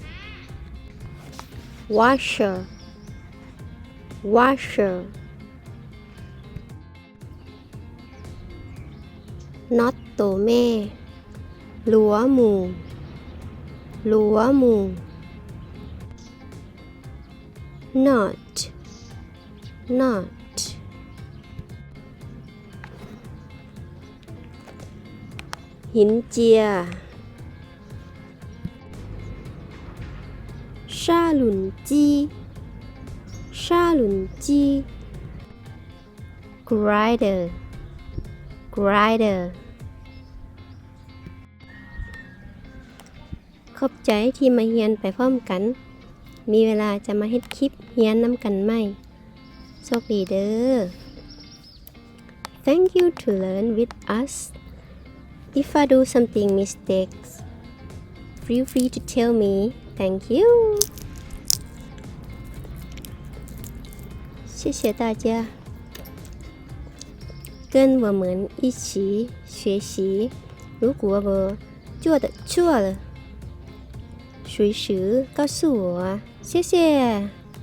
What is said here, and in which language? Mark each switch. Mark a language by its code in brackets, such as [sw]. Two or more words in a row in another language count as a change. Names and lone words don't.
[en] washer washer [th] น็อตตัวแม่ [zh] 螺母螺母 [en] knot knot [th] หินเจีย [zh] 砂轮机沙轮机 [en] grinder grinder [tts] ขอบใจที่มาเรียนไปพร้อมกันมีเวลาจะมาเฮ็ดคลิปเรียนนำกันไหมโชคดีเด้อ [en] Thank you to learn with us If I do something mistakes feel free to tell me Thank you [zh] 谢谢大家跟我们一起学习如果我做的错了随时告诉我谢谢